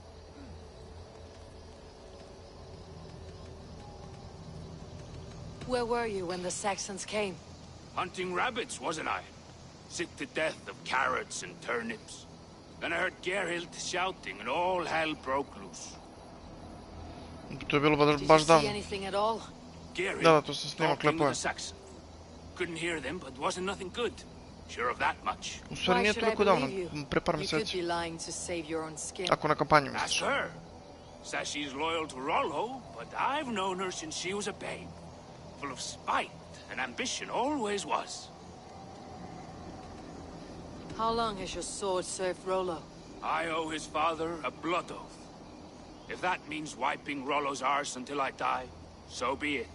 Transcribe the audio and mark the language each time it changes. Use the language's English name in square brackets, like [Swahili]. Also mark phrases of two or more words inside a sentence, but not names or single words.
[English] Where were you when the Saxons came? Hunting rabbits, wasn't I? Sick to death of carrots and turnips. Then I heard Geralt shouting and all hell broke loose. [Serbian] To je bilo baš davno. Da, to se snima, klepo je. [English] Couldn't hear them, but wasn't nothing good. Sure of that much. [Serbian] U stvari nije toliko davno, pre par mjeseci. Ako na kampanju misliš. [English] That's her. Says she's loyal to Rollo, but I've known her since she was a babe. Full of spite and ambition, always was. How long has your sword served Rollo? I owe his father a blood oath. If that means wiping Rollo's arse until I die, so be it.